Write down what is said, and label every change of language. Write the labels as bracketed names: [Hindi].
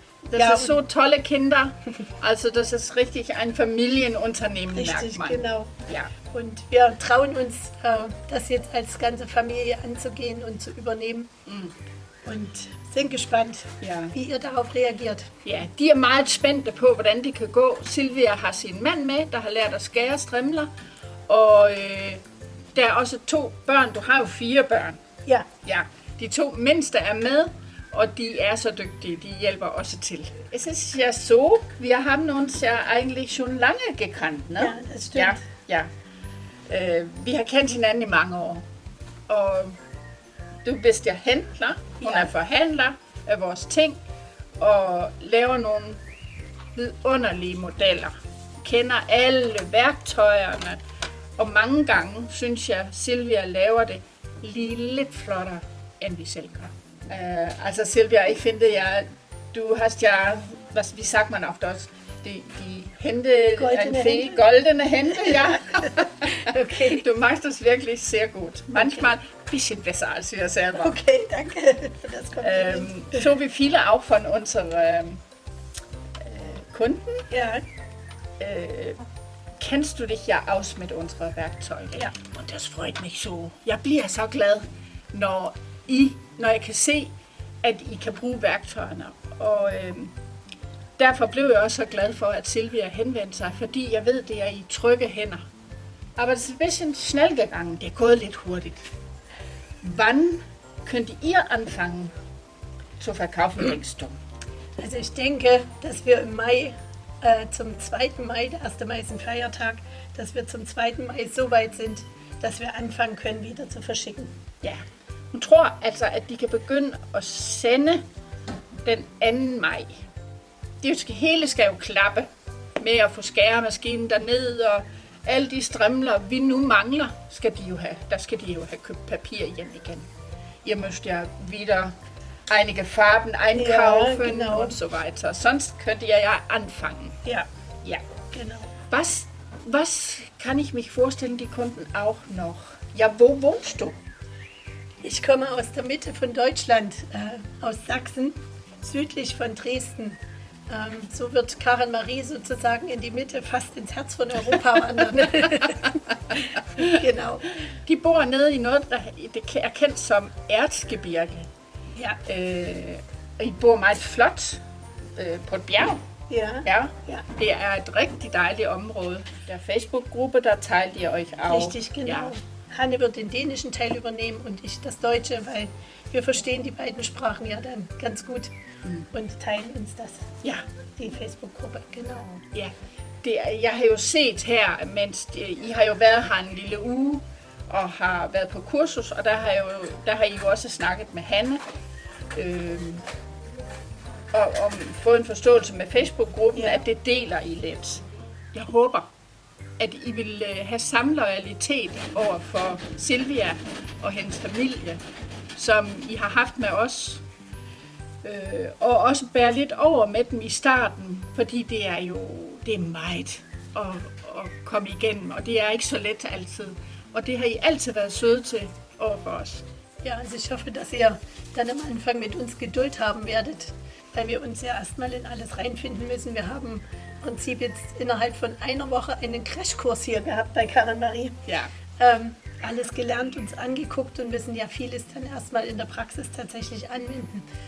[German] das ist so tolle Kinder. Also das ist richtig ein Familienunternehmen, richtig, merkt man. Genau. Ja. Und wir trauen uns, das jetzt als ganze Familie anzugehen und zu übernehmen. Und sind gespannt, wie ihr darauf reagiert. [Danish] Ja, de er meget spændte på, hvordan det kan gå. Silvia har sin mand med, der har lært at skære strimler. Og der er også 2 børn. Du har jo 4 børn. Ja. Ja. De 2 mindste er med, og de er så dygtige. De hjælper også til. [German] Es ist ja so, wir haben uns ja eigentlich schon lange gekannt, ne? Ja, das stimmt. Ja. [Danish] Vi har kendt hinanden i mange år. Og [German] du bist ja Händler, [Danish] hun er forhandler af vores ting, og laver nogle vidunderlige modeller. Kender alle værktøjerne, og mange gange synes jeg, Silvia laver det lige lidt flottere, end vi selv gør. [German] Also Silvia, ich finde ja, du hast ja, was, wie sagt man auf Deutsch, die Hände, goldene Hände, ja. Okay. Du machst das wirklich sehr gut. Manchmal ein bisschen besser als wir selber. Okay, danke für das Kompliment. So wie viele auch von unseren Kunden. Ja. Kennst du dich ja aus mit unseren Werkzeugen. Ja. Und das freut mich so. [Danish] Jeg bliver så glad, når jeg kan se, at I kan bruge værktøjerne. Og derfor blev jeg også så glad for, at Silvia henvendte sig, fordi jeg ved, det er i trygge hænder. [German] Aber es ist ein bisschen schnell gegangen. [Danish] Det er gået lidt hurtigt. [German] Wann könnt ihr anfangen zu verkaufen, denkst du? Also ich denke, dass wir im Mai, zum 2. Mai, der 1. Mai ist ein Feiertag, dass wir zum 2. Mai so weit sind, dass wir anfangen können, wieder zu verschicken. [Danish] Ja. Hun tror altså, at de kan begynde at sende den 2. maj. Det hele skal jo klappe med at få skæremaskinen derned, og alle de strimler, vi nu mangler, skal de jo have. Der skal de jo have købt papir hjem igen. [German] Ihr müsst ja wieder einige Farben einkaufen, ja, genau. und so weiter. Sonst könnt ihr ja anfangen. Ja, Ja. genau. Was kann ich mich vorstellen, die Kunden auch noch? Ja, wo wohnst du? Ich komme aus der Mitte von Deutschland, aus Sachsen, südlich von Dresden. So wird Karen Marie sozusagen in die Mitte, fast ins Herz von Europa wandern. Genau. [Danish] De bor nede i noget, der er kendt som Erzgebirge. Ja. I bor meget flot på et bjerg. Ja. Ja. Ja. Det er et rigtig dejligt område. [German] Der Facebook-Gruppe, da teilt ihr euch auch. Richtig, genau. Ja. Hanne wird den dänischen Teil übernehmen und ich das Deutsche, weil wir verstehen die beiden Sprachen ja dann ganz gut und teilen uns das. Ja. Die Facebook-Gruppe, genau. Ja. [Danish] Jeg har jo set her, mens I har jo været her en lille uge og har været på kursus, og der har I jo også snakket med Hanne og fået en forståelse med Facebook-gruppen, at det deler I lidt. Jeg håber, at I vil have samme loyalitet over for Silvia og hendes familie, som I har haft med os. Og også bære lidt over med dem i starten, fordi det er meget at komme igennem, og det er ikke så let altid. Og det har I altid været søde til over for os. [German] Ja, also ich hoffe, dass ihr dann am Anfang mit uns Geduld haben werdet, weil wir uns ja erstmal in alles reinfinden müssen. Wir haben im Prinzip jetzt innerhalb von einer Woche einen Crashkurs hier gehabt bei Karin Marie. Ja. Alles gelernt, uns angeguckt und müssen ja vieles dann erstmal in der Praxis tatsächlich anwenden.